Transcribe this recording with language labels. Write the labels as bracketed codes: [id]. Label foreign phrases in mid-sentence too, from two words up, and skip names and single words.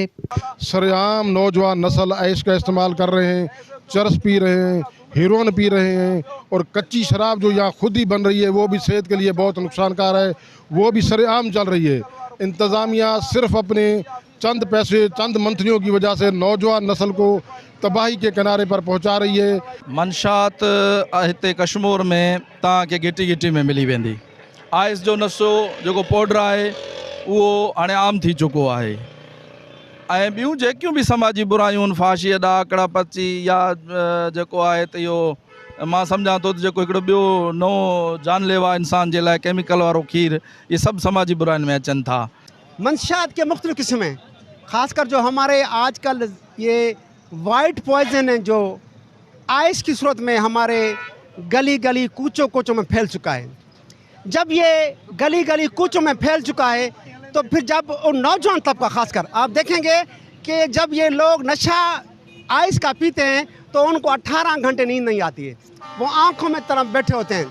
[ur] سرعام نوجوان نسل عیش کا استعمال کر رہے ہیں، چرس پی رہے ہیں، ہیروئن پی رہے ہیں، اور کچی شراب جو یہاں خود ہی بن رہی ہے وہ بھی صحت کے لیے بہت نقصان کار ہے، وہ بھی سرعام چل رہی ہے۔ انتظامیہ صرف اپنے چند پیسے، چند منتریوں کی وجہ سے نوجوان نسل کو تباہی کے کنارے پر پہنچا رہی ہے۔ [sd] منشات हिते कश्मीर में तव्हांखे गिटी गिटी में मिली वेंदी। आइस जो नशो जेको पाउडर आहे उहो हाणे आम थी चुको आहे, ऐं ॿियूं जेकियूं बि समाजी बुरायूं आहिनि, फाशी अॾा, आकड़ा पची, या जेको आहे त इहो मां सम्झां थो त जेको हिकिड़ो ॿियो नओं जानलेवा इंसान जे लाइ केमिकल वारो खीर, इहे सभु समाजी बुराइनि में अचनि था। [ur] منشیات کے مختلف قسم ہیں، خاص کر جو ہمارے آج کل یہ [en] white poison [ur] ہے جو آئس کی صورت میں ہمارے گلی گلی کوچوں کوچوں میں پھیل چکا ہے. جب یہ گلی گلی کوچوں میں پھیل چکا ہے تو پھر جب نوجوان طبقہ خاص کر آپ دیکھیں گے کہ جب یہ لوگ نشہ آئس کا پیتے ہیں تو ان کو 18 گھنٹے نیند نہیں آتی ہے، وہ آنکھوں میں طرف بیٹھے ہوتے ہیں.